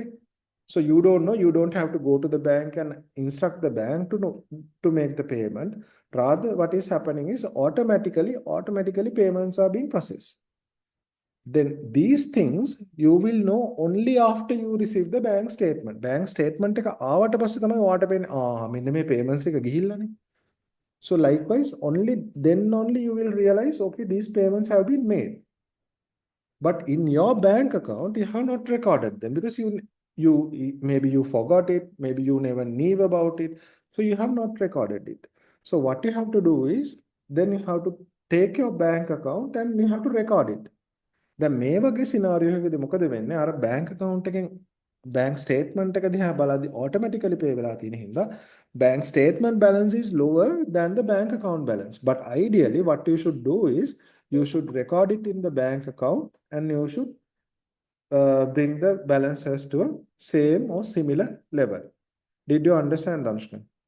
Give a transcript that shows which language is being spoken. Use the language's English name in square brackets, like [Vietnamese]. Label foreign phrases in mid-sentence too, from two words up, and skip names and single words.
[English] So you don't know, you don't have to go to the bank and instruct the bank to know to make the payment. Rather, what is happening is automatically payments are being processed. Then these things you will know only after you receive the bank statement. Bank statement [Sinhala] එක ආවට පස්සේ තමයි ඔයාට පේන්නේ මෙන්න මේ payments එක ගිහිල්ලානේ. [English] So likewise, only you will realize, okay, these payments have been made. But in your bank account, you have not recorded them because you maybe you forgot it, maybe you never knew about it, so you have not recorded it. So what you have to do is then you have to take your bank account and you have to record it. [Sinhala] දැන් මේ වගේ සිනාරියෝ එකකදී මොකද වෙන්නේ? අර [English] bank account [Sinhala] එකෙන් [English] bank statement [Sinhala] එක දිහා බලද්දී [English] automatically pay [Sinhala] වෙලා තියෙන හින්දා [English] bank statement balance is lower than the bank account balance. But ideally, what you should do is you should record it in the bank account and you should bring the balances to a same or similar level. Did you understand, Anushka?